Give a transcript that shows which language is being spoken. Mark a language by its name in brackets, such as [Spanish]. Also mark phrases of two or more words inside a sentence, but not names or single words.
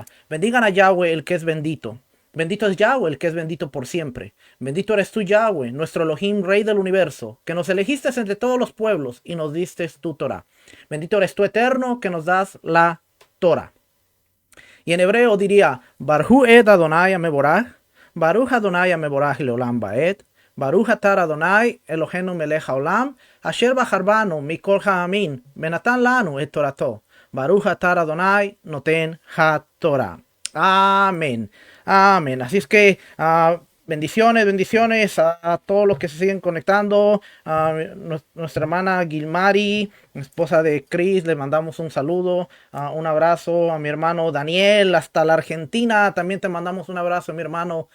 [Spanish] Bendigan a Yahweh, el que es bendito. Bendito es Yahweh, el que es bendito por siempre. Bendito eres tú, Yahweh, nuestro Elohim, Rey del universo, que nos elegiste entre todos los pueblos y nos diste tu Torá. Bendito eres tú, Eterno, que nos das la Torá. Y en hebreo diría, [Hebrew] ברכו את ה' המברך ברוך ה' המברך לעולם ועד ברוך אתה ה' אלהינו מלך העולם אשר בחר בנו מכל העמים ונתן לנו את תורתו ברוך אתה ה' נותן התורה. [Spanish] Amén. Amén. Así es que bendiciones, bendiciones a todos los que se siguen conectando. Nuestra hermana Gilmari, esposa de Chris, le mandamos un saludo, un abrazo. A mi hermano Daniel, hasta la Argentina, también te mandamos un abrazo, mi hermano.